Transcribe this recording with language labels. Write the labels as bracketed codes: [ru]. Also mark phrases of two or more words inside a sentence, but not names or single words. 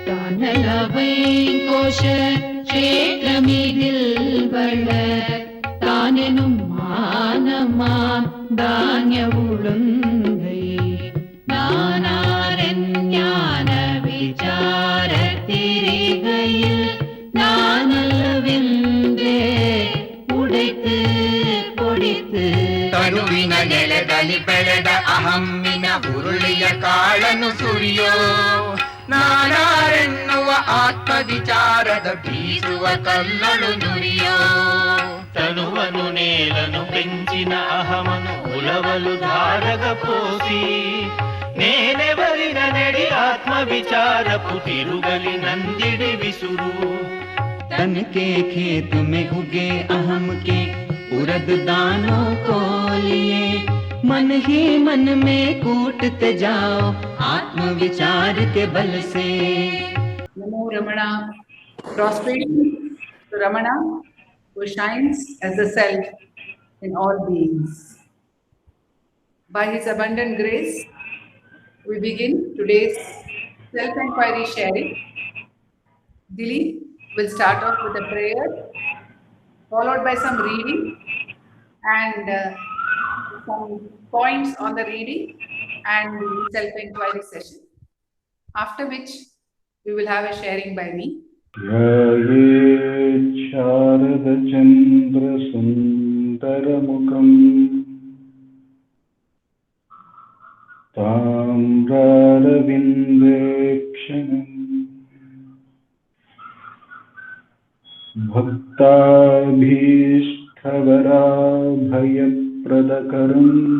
[ta] மணலவை கோஷ க்ஷேத்திரமிதில் வள தானெனும் மானமாம் தானிய உளுந்தை நானாரெஞ்ஞான விசார திரிகையில் நானல்லவென்றே உடைத்து பொடித்து [kn] ತನುವಿನ ನೆಲದಲ್ಲಿ ಬೆಳೆದ ಅಹಮ್ಮಿನ ಉರುಳಿಯ ಕಾಳನು ಸುರಿಯೋ ನಾನಾರೆನ್ನುವ ಆತ್ಮ ವಿಚಾರದ ಬೀಸುವ ಕಲ್ಲಳು ನುರಿಯೋ [te] తనువను నేలను పెంచిన అహమను ఉలవలు ధారగ పోసి నేనెవరిన నెడి ఆత్మ విచారపు తిరుగలి నందిడి విసురు [hi] तन के खेत में उगे अहम के उरद दानों को लिए मन ही मन में कूटते जाओ आत्म विचार के बल से। [sa] Namo Ramana. [en] Prostration to Ramana, who shines as the self in all beings. By his abundant grace, we begin today's self-inquiry sharing. Dilip will start off with a prayer, followed by some reading and some points on the reading and the self-inquiry session. After which, we will have a sharing by me. [sa] ध्यायेत् शारदचन्द्रसुन्दरमुखम् ताम्रारविन्देक्षणम् भक्ताभीष्टवराभयप्रदकरम्